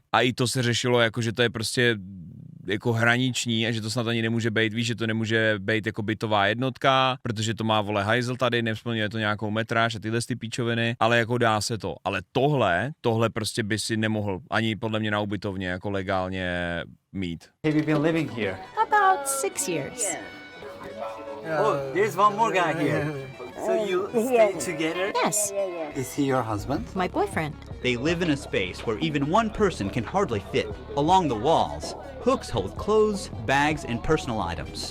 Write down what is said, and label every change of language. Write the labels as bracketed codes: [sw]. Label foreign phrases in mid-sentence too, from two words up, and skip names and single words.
[cs] A i to se řešilo jako, že to je prostě jako hraniční a že to snad ani nemůže být, víš, že to nemůže být jako bytová jednotka, protože to má, vole, hajzl tady, nesplňuje to nějakou metráž a tyhle ty píčoviny, ale jako dá se to. Ale tohle prostě by si nemohl ani podle mě na ubytovně jako legálně mít. [en] Have you been living here? About 6 years. Oh, there's one more guy here. So you stay together? Yes, Is he your husband? my boyfriend. They live in a space where even one person can hardly fit. Along the walls, hooks hold clothes, bags, and personal items.